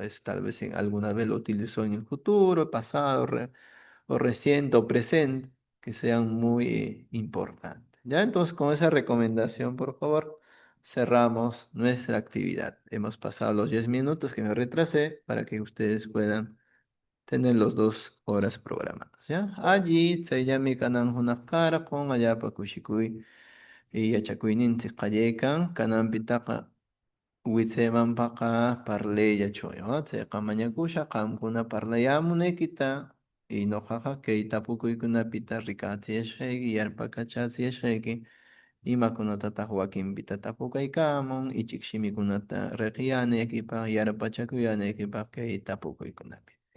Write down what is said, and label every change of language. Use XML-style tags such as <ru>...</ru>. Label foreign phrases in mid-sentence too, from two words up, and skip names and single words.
<es>Es tal vez alguna vez lo utilizó en el futuro, pasado, o reciente o presente, que sean muy importantes. ¿Ya? Entonces, con esa recomendación, por favor, cerramos nuestra actividad. Hemos pasado los 10 minutos que me retrasé para que ustedes puedan tener los 2 horas programadas, ¿ya? Allí,</es> <qu>tsayllami kanan hunaqkarqun, allapa kushikuy, yachakuyninchik qallaykan, kananpitaqa witsemanpaqa parlayllachuy, chayqa mañakusha, qamkuna parlayamunaykita, y ñuqaqa kay tapukuykunapita rikachiyashqayki, yarpakachasiyashqayki, imakunatataq wakinpita tapukaykamun, ichik shimikunata riqyanaykipaq, yarpachakuyanaykipaq kay tapukuykunapi.</qu>